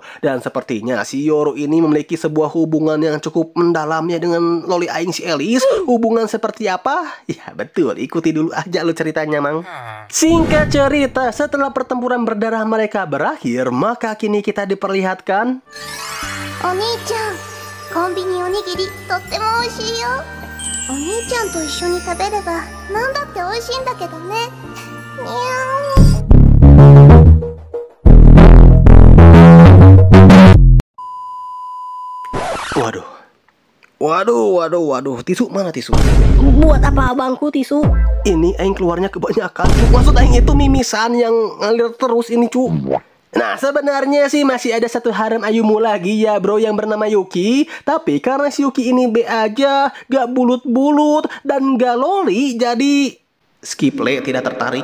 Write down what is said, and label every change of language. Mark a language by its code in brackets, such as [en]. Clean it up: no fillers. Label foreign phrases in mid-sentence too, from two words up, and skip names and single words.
[id] Dan sepertinya si Yoru ini memiliki sebuah hubungan yang cukup mendalamnya dengan loli aing si Elis. Hubungan seperti apa? Ya betul, ikuti dulu aja lo ceritanya, Mang. Singkat cerita, setelah pertempuran berdarah mereka berakhir, maka kini kita diperlihatkan [ja] お兄ちゃん、コンビニおにぎりとっても美味しいよ。お兄ちゃんと一緒に食べれば何だって美味しいんだけどね。に [id] ゃーん。Waduh, tisu mana tisu? Buat apa abangku tisu? Ini aing keluarnya kebanyakan, cu. Maksud aing itu mimisan yang ngalir terus ini, cu. Nah, sebenarnya sih masih ada satu harem Ayumu lagi ya bro yang bernama Yuki. Tapi karena si Yuki ini B aja, gak bulut-bulut dan gak loli, jadi skip le, tidak tertarik.